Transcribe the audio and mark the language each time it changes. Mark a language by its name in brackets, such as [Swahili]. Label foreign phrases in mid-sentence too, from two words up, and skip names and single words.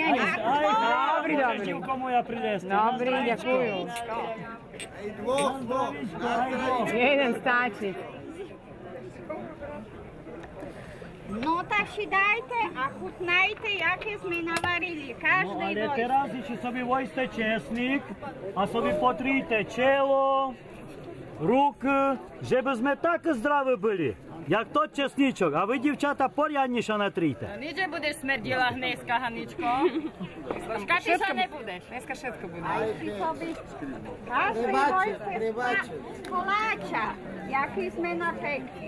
[Slovak] Dobrý, dobrý. Živko moja prinesti. Dobrý, ďakujú. Jeden stačí. No tak si dajte a chutnajte, jaké sme navarili. Každý ale teraz si sobie vojste česnik a sobie potríte čelo, ruky, żeby sme tak zdraví byli, jak to česničok. A vy, divčata, poriadnejšie natríte. Nič nebudeš smrdila dneska, Haničko. Škaty sa nebudeš. Dneska všetko bude. Každý vojste koláča, jaký sme napekli.